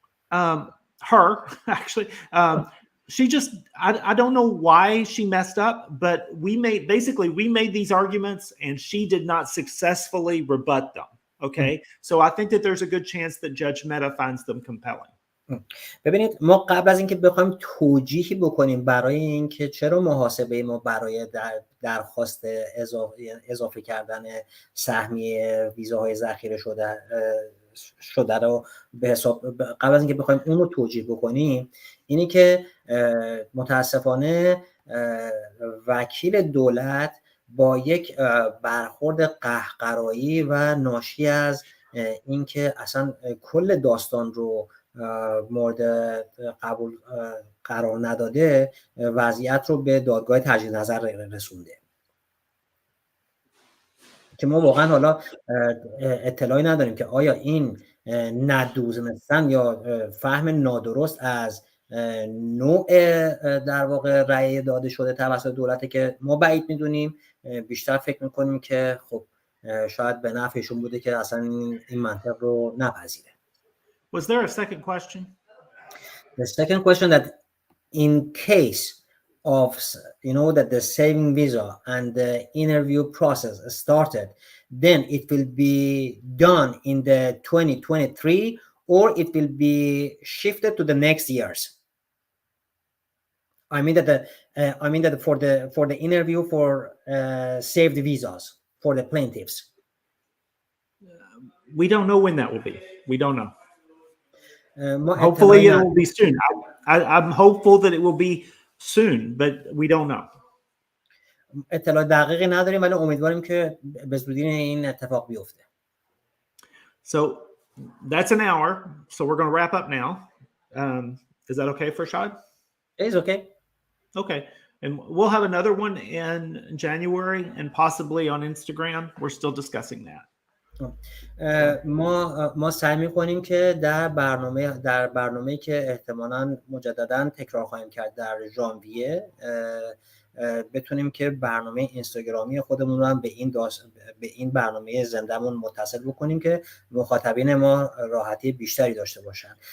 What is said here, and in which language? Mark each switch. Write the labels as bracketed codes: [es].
[en] Her actually, she just I don't know why she messed up, but we made these arguments and she did not successfully rebut them. Okay, so I think that there's a good chance that Judge Mehta finds them compelling. [fa] ببینید ما قبل از اینکه بخوایم توجیهی بکنیم برای اینکه چرا محاسبه ما برای درخواست اضافه کردن سهمیه ویزاهای ذخیره شده رو به حساب، قبل از اینکه بخوایم اون رو توجیه بکنیم، اینی که متاسفانه وکیل دولت با یک برخورد قهقرایی و ناشی از اینکه اصلا کل داستان رو مورد قبول قرار نداده، وضعیت رو به دادگاه تجدید نظر رسونده. که ما واقعا حالا اطلاعی نداریم که آیا این ندونستن یا فهم نادرست از نوع در واقع رأی داده شده توسط دولته که ما بعید میدونیم. بیشتر فکر میکنیم که خب شاید به نفعشون بوده که اصلا این منطق رو نپذیره. [en] Was there a second question? The second question, that in case of, that the saving visa and the interview process started, then it will be done in the 2023 or it will be shifted to the next years. I mean that for the interview for saved visas for the plaintiffs. We don't know when that will be. We don't know. Hopefully it will be soon. I'm hopeful that it will be soon, but we don't know. [fa] اطلاع دقیقی نداریم ولی امیدواریم که به زودی این اتفاق بیفته. [en] So that's an hour. So we're going to wrap up now. Is that okay, Farshad? It's okay. Okay. And we'll have another one in January and possibly on Instagram. We're still discussing that. [fa] ما سعی می‌کنیم که در برنامه‌ای که احتمالاً مجدداً تکرار خواهیم کرد در ژانویه بتونیم که برنامه اینستاگرامی خودمون رو هم به این برنامه زنده‌مون متصل بکنیم که مخاطبین ما راحتی بیشتری داشته باشن.